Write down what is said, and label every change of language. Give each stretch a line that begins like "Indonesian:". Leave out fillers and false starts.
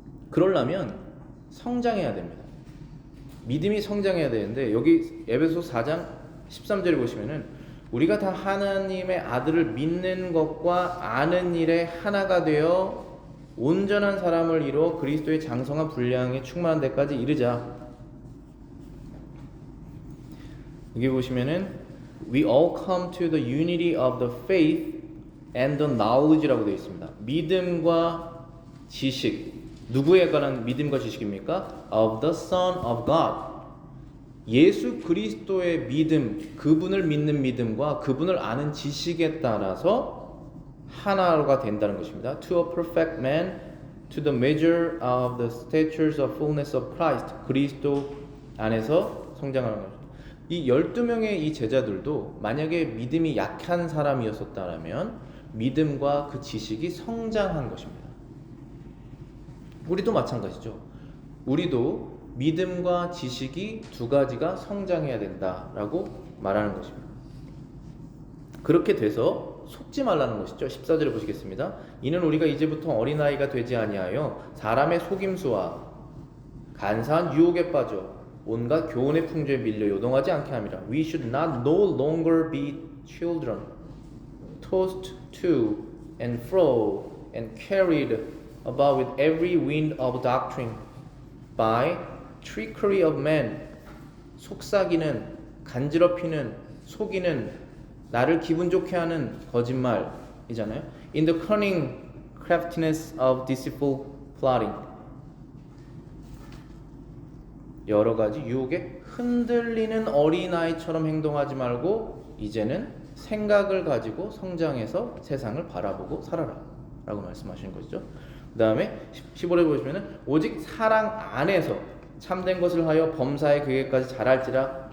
Korean: 그러려면 성장해야 됩니다. 믿음이 성장해야 되는데 여기 에베소 4장 13절에 보시면은 우리가 다 하나님의 아들을 믿는 것과 아는 일에 하나가 되어 온전한 사람을 이루어 그리스도의 장성한 분량에 충만한 데까지 이르자.
English: 여기 보시면은 we all come to the unity of the faith and the knowledge
Korean: 라고 되어 있습니다. 믿음과 지식, 누구에 관한 믿음과 지식입니까?
English: Of the Son of God.
Korean: 예수 그리스도의 믿음, 그분을 믿는 믿음과 그분을 아는 지식에 따라서 하나가 된다는 것입니다.
English: To a perfect man, to the measure of the statures of fullness of Christ.
Korean: 그리스도 안에서 성장하는 것입니다. 이 12명의 이 제자들도 만약에 믿음이 약한 사람이었었다면 믿음과 그 지식이 성장한 것입니다. 우리도 마찬가지죠. 우리도 믿음과 지식이 두 가지가 성장해야 된다라고 말하는 것입니다. 그렇게 돼서 속지 말라는 것이죠. 14절에 보시겠습니다. 이는 우리가 이제부터 어린아이가 되지 아니하여 사람의 속임수와 간사한 유혹에 빠져 온갖 교훈의 풍조에 밀려 요동하지 않게 함이라.
English: We should not no longer be children, tossed to and fro and carried about with every wind of doctrine by trickery of men.
Korean: 속삭이는, 간지럽히는, 속이는, 나를 기분 좋게 하는 거짓말이잖아요.
English: In the cunning craftiness of deceitful plotting.
Korean: 여러 가지 유혹에 흔들리는 어린아이처럼 행동하지 말고 이제는 생각을 가지고 성장해서 세상을 바라보고 살아라 라고 말씀하시는 것이죠. 그 다음에 15절에 보시면 오직 사랑 안에서 참된 것을 하여 범사에 그에게까지 자랄지라.